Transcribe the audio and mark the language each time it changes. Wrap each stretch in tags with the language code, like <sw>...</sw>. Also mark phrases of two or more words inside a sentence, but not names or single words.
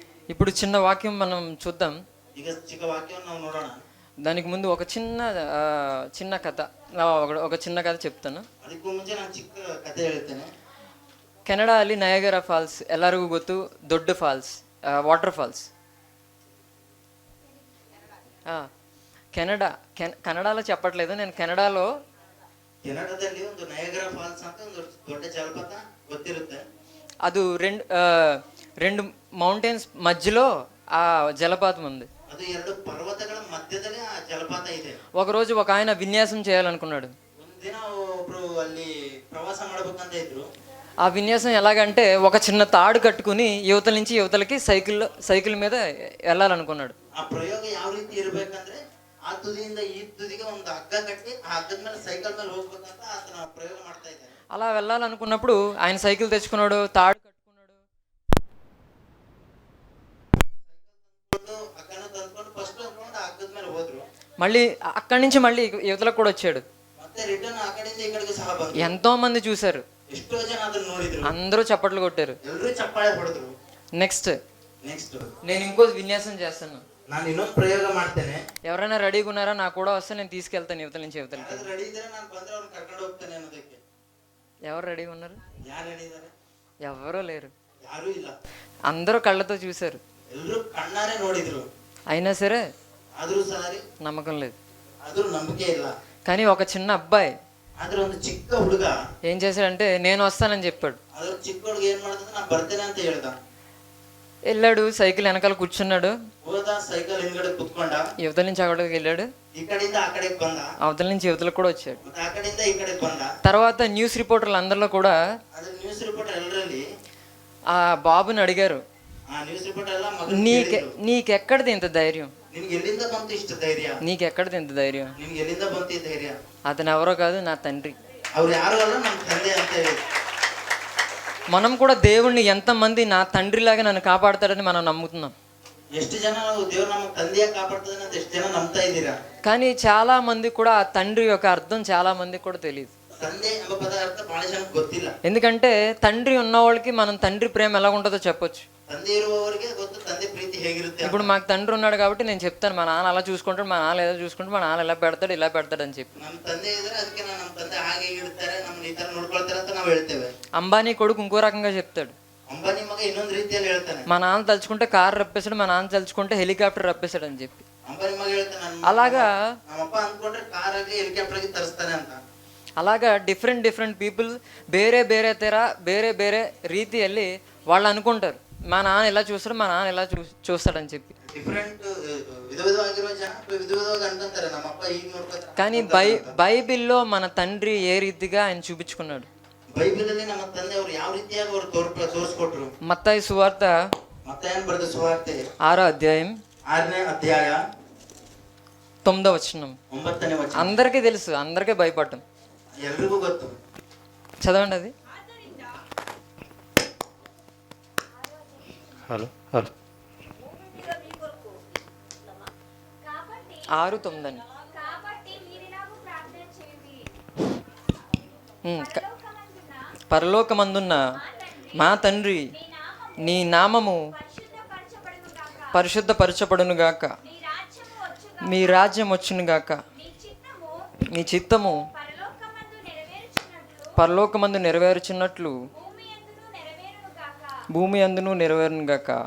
<te>ఇప్పుడు చిన్న వాక్యం మనం చూద్దాం.</te> <kn>ಈಗ ಚಿಕ್ಕ ವಾಕ್ಯವನ್ನು ನಾವು ನೋಡೋಣ.</kn> <te>దానికి ముందు ఒక చిన్న కథ, ఒక చిన్న కథ చెప్తాను.</te> <kn>ಅದಕ್ಕೂ ಮುಂಚೆ ನಾನು ಚಿಕ್ಕ ಕಥೆ ಹೇಳ್ತೇನೆ. ಕೆನಡಾ ಅಲ್ಲಿ ನಯಾಗರಾ ಫಾಲ್ಸ್ ಎಲ್ಲರಿಗೂ ಗೊತ್ತು, ದೊಡ್ಡ ಫಾಲ್ಸ್,</kn> <en>water falls.</en> <te>కన్నడలో చెప్పట్లేదు, నేను కెనడాలో</te> <kn>ಕೆನಡಾದಲ್ಲಿ ಒಂದು ನಯಾಗರಾ ಫಾಲ್ಸ್ ಅಂತ ಒಂದು ದೊಡ್ಡ ಜಲಪಾತ ಗೊತ್ತಿರುತ್ತೆ.</kn> <te>ಅದು రెండు మౌంటైన్స్ మధ్యలో ఆ జలపాతం ఉంది.</te> <kn>ಅದು ಎರಡು ಪರ್ವತಗಳ ಮಧ್ಯದಲ್ಲಿ ಆ ಜಲಪಾತ ಇದೆ.</kn> <te>ఒకరోజు ఒక ఆయన విన్యాసం చేయాలనుకున్నాడు.</te> <kn>ಒಂದಿನ ಒಬ್ರು ಅಲ್ಲಿ ಪ್ರವಾಸ ಮಾಡಬೇಕಂತ ಇದ್ರು.</kn> <te>ఆ విన్యాసం ఎలాగంటే ఒక చిన్న తాడు కట్టుకుని యువతల నుంచి యువతలకి సైకిల్ మీద వెళ్ళాలనుకున్నాడు.</te> <kn>ಆ ಪ್ರಯೋಗ ಯಾವ ರೀತಿ ಇರಬೇಕಂದ್ರೆ ಆ ತುದಿಯಿಂದ ಈ ತುದಿಗೆ ಒಂದು ಹಗ್ಗ ಕಟ್ಟಿ ಆ ಹಗ್ಗದ ಮೇಲೆ ಸೈಕಲ್ ಮೇಲೆ ಹೋಗ್ಬೇಕಂತ ಆತನ ಪ್ರಯೋಗ ಮಾಡ್ತಾ ಇದ್ದಾನೆ.</kn> <te>అలా వెళ్ళాలనుకున్నప్పుడు ఆయన సైకిల్ తెచ్చుకున్నాడు, తాడు కట్టుకున్నాడు,</te> <kn>ಹಗ್ಗನ ತಂದ್ಕೊಂಡು ಫಸ್ಟ್ ಹೋಗ್ಕೊಂಡು ಆ ಹಗ್ಗದ ಮೇಲೆ ಹೋದ್ರು.</kn> <te>మళ్ళీ అక్కడి నుంచి మళ్ళీ యువతలకు కూడా వచ్చాడు.</te> <kn>ಮತ್ತೆ ರಿಟರ್ನ್ ಆ ಕಡೆಯಿಂದ ಈ ಕಡೆಗೆ ಸಹ ಬಂದ್ರು.</kn> <te>ఎంతో మంది చూశారు,</te> <kn>ಎಷ್ಟೋ ಜನ ಅದನ್ನ ನೋಡಿದ್ರು,</kn> <te>అందరూ చప్పట్లు కొట్టారు.</te> <kn>ಎಲ್ಲರೂ ಚಪ್ಪಾಳೆ ಹೊಡೆದ್ರು.</kn> <te>నెక్స్ట్ నేను ఇంకో విన్యాసం చేస్తాను,</te> <kn>ನಾನು ಇನ್ನೊಂದು ಪ್ರಯೋಗ ಮಾಡ್ತೇನೆ.</kn> <te>ఎవరైనా రెడీగా ఉన్నారా? నాకు కూడా వస్తే నేను తీసుకెళ్తాను యువతల నుంచి యువతలకి.</te> <kn>ರೆಡಿ ಇದ್ರೆ ನಾನು ಬಂದ್ರೆ ಅವ್ರನ್ನ ಕರ್ಕೊಂಡು ಹೋಗ್ತೇನೆ ಅನ್ನೋದಕ್ಕೆ.</kn> <te>ఎవరు రెడీగా ఉన్నారు?</te> <kn>ಯಾರು ರೆಡಿ ಇದ್ದಾರೆ?</kn> <te>ఎవరూ లేరు.</te> <kn>ಯಾರೂ ಇಲ್ಲ.</kn> <te>అందరూ కళ్ళతో చూశారు,</te> <kn>ಎಲ್ಲರೂ ಕಣ್ಣಾರೆ ನೋಡಿದ್ರು.</kn> <te>అయినా సరే</te> <kn>ಆದ್ರೂ ಸಾರಿ</kn> <te>నమ్మకం లేదు.</te> <kn>ಆದ್ರೂ ನಂಬಿಕೆ ಇಲ್ಲ.</kn> <te>కానీ ఒక చిన్న అబ్బాయి</te> <kn>ಆದ್ರೆ ಒಂದು ಚಿಕ್ಕ ಹುಡುಗ</kn> <te>ఏం చేశాడంటే నేను వస్తానని చెప్పాడు.</te> <kn>ಅದ್ರ ಚಿಕ್ಕ ಹುಡುಗ ಏನ್ ಮಾಡ್ತದೆ, ನಾನು ಬರ್ತೇನೆ ಅಂತ ಹೇಳ್ದ.</kn> <te>వెళ్ళాడు, సైకిల్ వెనకాల కూర్చున్నాడు,</te> <kn>ಹೋದ, ಸೈಕಲ್ ಹಿಂದ್ಗಡೆ ಕುತ್ಕೊಂಡ,</kn> <te>యువతల నుంచి అక్కడికి వెళ్ళాడు,</te> <kn>ಈ ಕಡೆಯಿಂದ ಆ ಕಡೆಗೆ ಬಂದ,</kn> <te>అవతల నుంచి యువతలకు కూడా వచ్చాడు.</te> <kn>ಮತ್ತೆ ಆ ಕಡೆಯಿಂದ ಈ ಕಡೆಗೆ ಬಂದ.</kn> <te>తర్వాత</te> <en>news reporters</en> <te>అందరిలో కూడా</te> <kn>ಅದ್ರ</kn> <en>news reporter</en> <kn>ಎಲ್ಲರಲ್ಲಿ</kn> <te>ఆ బాబుని అడిగారు,</te> <kn>ಆ</kn> <en>news reporter</en> <kn>ಎಲ್ಲ ಮಗನ್</kn> <te>నీకెక్కడిది ఇంత ధైర్యం,</te> <kn>ನಿನ್ಗೆ ಎಲ್ಲಿಂದ ಬಂತು ಇಷ್ಟು ಧೈರ್ಯ,</kn> <te>నీకెక్కడిది ఇంత ధైర్యం?</te> <kn>ನಿನ್ಗೆ ಎಲ್ಲಿಂದ ಬಂತು ಈ ಧೈರ್ಯ?</kn> <te>అతను ఎవరో కాదు, నా తండ్రి.</te> <kn>ಅವ್ರು ಯಾರು ಅಲ್ಲ, ನಮ್ಮ ತಂದೆ ಅಂತ ಹೇಳಿ.</kn> <te>మనం కూడా దేవుణ్ణి ఎంతమంది నా తండ్రిలాగా నన్ను కాపాడతాడని మనం నమ్ముతున్నాం.</te> <kn>ಎಷ್ಟು ಜನ ನಾವು ದೇವ್ರು ನಮ್ಮ ತಂದೆಯಾಗಿ ಕಾಪಾಡ್ತದೆ ಅಂತ ಎಷ್ಟು ಜನ ನಂಬ್ತಾ ಇದ್ದೀರಾ?</kn> <te>కానీ చాలా మంది కూడా ఆ తండ్రి యొక్క అర్థం చాలా మందికి కూడా తెలియదు.</te> <kn>ತಂದೆ ಎಂಬ ಪದ ಅರ್ಥ ಬಹಳ ಜನಕ್ಕೆ ಗೊತ್ತಿಲ್ಲ.</kn> <te>ఎందుకంటే తండ్రి ఉన్న వాళ్ళకి మనం తండ్రి ప్రేమ ఎలా ఉంటుందో చెప్పొచ్చు.</te> <kn>ತಂದೆ ಇರುವವರಿಗೆ ಗೊತ್ತು ತಂದೆ ಪ್ರೀತಿ ಹೇಗಿರುತ್ತೆ.</kn> <te>ఇప్పుడు మాకు తండ్రి ఉన్నాడు కాబట్టి నేను చెప్తాను, మా నాన్న అలా చూసుకుంటాడు, మా నాన్న ఏదో చూసుకుంటాడు, మా నాన్న ఇలా పెడతాడు ఇలా పెడతాడు అని చెప్పి.</te> <kn>ನಮ್ಮ ತಂದೆ ಇದ್ರೆ ಅದಕ್ಕೆ ನಮ್ಮ ತಂದೆ ಹಾಗೆ ಇಡ್ತಾರೆ, ನಮ್ಮನ್ನ ಈ ತರ ನೋಡ್ಕೊಳ್ತಾರೆ ಅಂತ ನಾವು ಹೇಳ್ತೇವೆ.</kn> <te>అంబానీ కొడుకు ఇంకో రకంగా చెప్తాడు,</te> <kn>ಅಂಬಾನಿ ಮಗ ಇನ್ನೊಂದು ರೀತಿಯಲ್ಲಿ ಹೇಳ್ತಾನೆ,</kn> <te>మా నాన్న తలుచుకుంటే కారు రప్పేశాడు, మా నాన్న తలుచుకుంటే హెలికాప్టర్ రప్పేశాడు అని చెప్పి.</te> <kn>ಅಂಬಾನಿ ಮಗ ಹೇಳ್ತಾನೆ,</kn> <te>అలాగా</te> <kn>ನಮ್ಮಪ್ಪ ಅಂದ್ಕೊಂಡ್ರೆ ಕಾರಾಗಿ ಹೆಲಿಕಾಪ್ಟರ್ ಆಗಿ ತರಿಸ್ತಾನೆ ಅಂತ.</kn> <te>అలాగా</te> <en>different people</en> <kn>ಬೇರೆ ಬೇರೆ ರೀತಿಯಲ್ಲಿ</kn> <te>వాళ్ళు అనుకుంటారు, మా నాన్న ఇలా చూస్తాడు, మా నాన్న ఇలా చూస్తాడని చెప్పి.</te> <kn>ಡಿಫ್ರೆಂಟ್ ವಿಧವಾಗಿರುವ ಜನ ವಿಧವಾಗಿ ಅಂತಾರೆ, ನಮ್ಮಪ್ಪ ಈಗ ನೋಡ್ಕೊತಾರೆ.</kn> <te>కానీ బైబిల్లో మన తండ్రి ఏ రీతిగా ఆయన చూపించుకున్నాడు.</te> <kn>ಬೈಬಲಲ್ಲಿ ನಮ್ಮ ತಂದೆ ಅವರು ಯಾವ ರೀತಿಯಾಗಿ ಅವರು ತೋರಿಸ್ಕೊಟ್ರು.</kn> <te>మత్తయి సువార్త</te> <kn>ಮತ್ತಾಯನ ಬರೆದ ಸುವಾರ್ತೆ</kn> <te>6వ అధ్యాయం</te> <kn>6ನೇ ಅಧ್ಯಾಯ</kn> <te>9వ వచనం.</te> <kn>9ನೇ ವಚನ.</kn> <te>అందరికీ తెలుసు, అందరికీ భయపడటం,</te> <kn>ಎಲ್ರಿಗೂ ಗೊತ್ತು.</kn> <te>చదవండి అది. హలో 6:9 పరలోకమందున్న మా తండ్రి, నీ నామము పరిశుద్ధపరచబడునుగాక, మీ రాజ్యం వచ్చునుగాక, మీ చిత్తము పరలోకమందు నెరవేర్చున్నట్లు భూమి అందును నెరవేరునుగాక.</te>